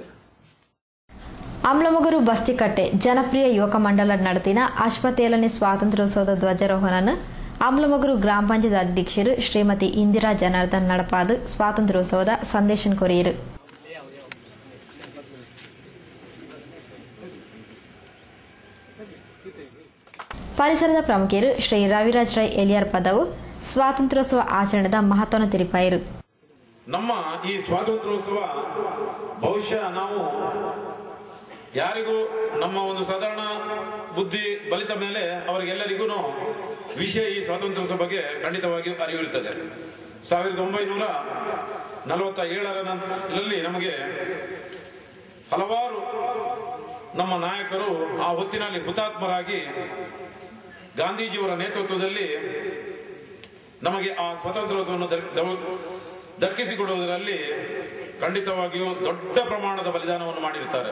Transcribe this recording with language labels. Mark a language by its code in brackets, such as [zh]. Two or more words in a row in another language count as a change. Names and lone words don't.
[tcy] ಅಂಬ್ಲಮಗರು ಬಸ್ತಿಕಟ್ಟೆ ಜನಪ್ರಿಯ ಯುವಕ ಮಂಡಲ ನಡೆದಿನ 87ನೇ ಸ್ವಾತಂತ್ರ್ಯೋತ್ಸವದ ಧ್ವಜಾರೋಹಣ ಅಂಬ್ಲಮಗರು ಗ್ರಾಮ ಪಂಚಾಯತ್ ಅಧ್ಯಕ್ಷರು ಶ್ರೀಮತಿ ಇಂದಿರಾ ಜನಾರ್ದನ್ ನಡಪಾದ ಸ್ವಾತಂತ್ರ್ಯೋತ್ಸವದ ಸಂದೇಶ ಕೊರಿಯರು. ಪರಿಸರದ ಪ್ರಮುಖರು ಶ್ರೀ ರವಿರಾಜ್ ರೈ ಎಲಿಯಾರ್ ಪದವು ಸ್ವಾತಂತ್ರ್ಯೋತ್ಸವ ಆಚರಣೆದ ಮಹತ್ವವನ್ನು ತಿಳಿಪಾಯಿರು. [kn] ನಮ್ಮ ಈ ಸ್ವಾತಂತ್ರ್ಯೋತ್ಸವ ಬಹುಶಃ ನಾವು ಯಾರಿಗೂ ನಮ್ಮ ಒಂದು ಸಾಧಾರಣ ಬುದ್ಧಿ ಬಲಿತ ಮೇಲೆ ಅವರಿಗೆಲ್ಲರಿಗೂ ವಿಷಯ ಈ ಸ್ವಾತಂತ್ರ್ಯೋತ್ಸವ ಬಗ್ಗೆ ಖಂಡಿತವಾಗಿಯೂ ಅರಿವಿರುತ್ತದೆ. 1947ರಲ್ಲಿ ನಮಗೆ ಹಲವಾರು ನಮ್ಮ ನಾಯಕರು ಆ ಹೊತ್ತಿನಲ್ಲಿ ಹುತಾತ್ಮರಾಗಿ ಗಾಂಧೀಜಿಯವರ ನೇತೃತ್ವದಲ್ಲಿ ನಮಗೆ ಆ ಸ್ವಾತಂತ್ರ್ಯವನ್ನು ದಕ್ಕಿಸಿಕೊಡುವುದರಲ್ಲಿ ಖಂಡಿತವಾಗಿಯೂ ದೊಡ್ಡ ಪ್ರಮಾಣದ ಬಲಿದಾನವನ್ನು ಮಾಡಿರುತ್ತಾರೆ.